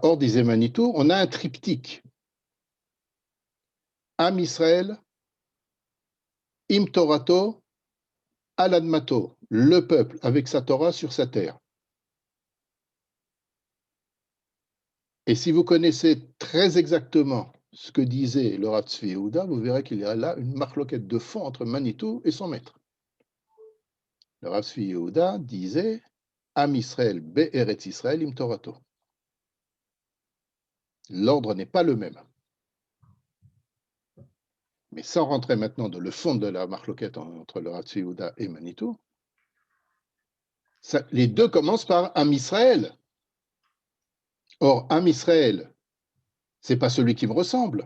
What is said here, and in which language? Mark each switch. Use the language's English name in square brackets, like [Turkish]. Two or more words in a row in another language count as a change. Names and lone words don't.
[French] Or, disait Manitou, on a un triptyque. [Hebrew] עם ישראל, עם תורתו, על אדמתו, [French] le peuple avec sa Torah sur sa terre. Et si vous connaissez très exactement ce que disait le Rav Tzvi Yehuda, vous verrez qu'il y a là une marloquette de fond entre Manitou et son maître. Le Rav Tzvi Yehuda disait [Hebrew] עם ישראל, בארץ ישראל, עם תורתו. [French] L'ordre n'est pas le même. Mais sans rentrer maintenant dans le fond de la marloquette entre le Rav Tzvi Yehuda et Manitou, les deux commencent par [Hebrew] עם ישראל. [French] Or, [Hebrew] עם ישראל, [French] ce n'est pas celui qui me ressemble.